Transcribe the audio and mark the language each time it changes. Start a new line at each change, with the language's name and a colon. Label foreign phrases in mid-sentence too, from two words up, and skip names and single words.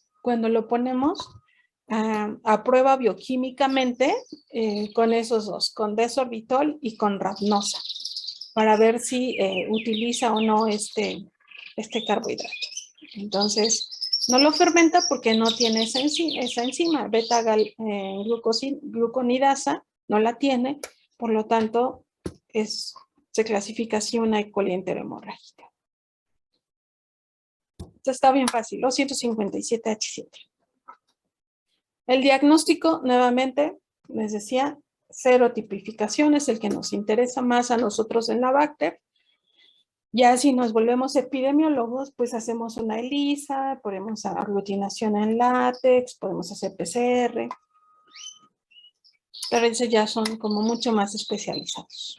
Spanish: Cuando lo ponemos a prueba bioquímicamente con esos dos, con desorbitol y con rhamnosa, para ver si utiliza o no este carbohidrato. Entonces, no lo fermenta porque no tiene esa enzima, beta-gluconidasa, no la tiene, por lo tanto, se clasifica así una E. coli enterohemorrágica. Esto está bien fácil, los 157H7. El diagnóstico, nuevamente, les decía, serotipificación es el que nos interesa más a nosotros en la Bacter. Ya si nos volvemos epidemiólogos, pues hacemos una ELISA, ponemos aglutinación en látex, podemos hacer PCR, pero esos ya son como mucho más especializados.